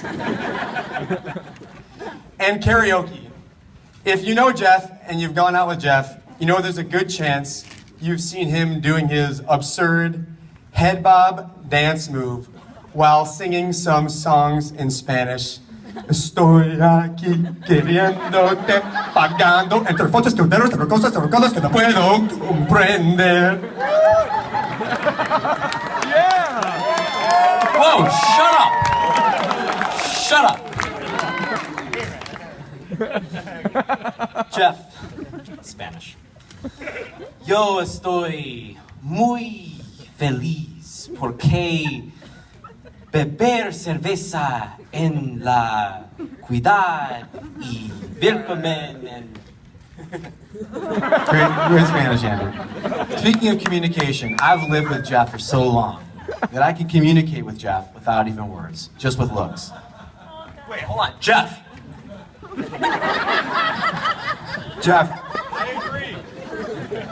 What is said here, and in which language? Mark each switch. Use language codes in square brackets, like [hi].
[en] And karaoke. If you know Jeff and you've gone out with Jeff, you know there's a good chance you've seen him doing his absurd head bob dance move while singing some songs in Spanish. [es] Estoy aquí queriéndote, pagando entre fotos, tuteros, entre cosas que no puedo comprender. [en] Whoa, shut up! Jeff, Spanish. [es] Yo estoy muy feliz porque beber cerveza en la cuidad y [en] welcome and... Great Spanish, Andrew. Speaking of communication, I've lived with Jeff for so long that I can communicate with Jeff without even words, just with looks. Wait, hold on. Jeff. Jeff. I agree.